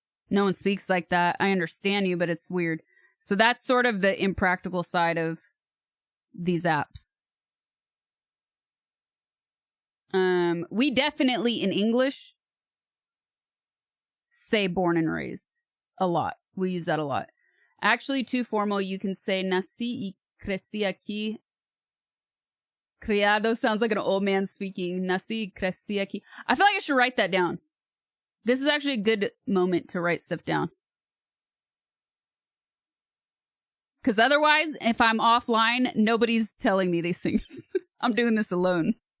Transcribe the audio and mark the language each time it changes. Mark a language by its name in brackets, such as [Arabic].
[English] No one speaks like that. I understand you, but it's weird. So that's sort of the impractical side of these apps. We definitely in English say born and raised a lot. We use that a lot. Actually, too formal, you can say [Spanish] nací y crecí aquí. [English] Criado sounds like an old man speaking. [Spanish] Nací y crecí aquí. [English] I feel like I should write that down. This is actually a good moment to write stuff down. Because otherwise, if I'm offline, nobody's telling me these things. I'm doing this alone.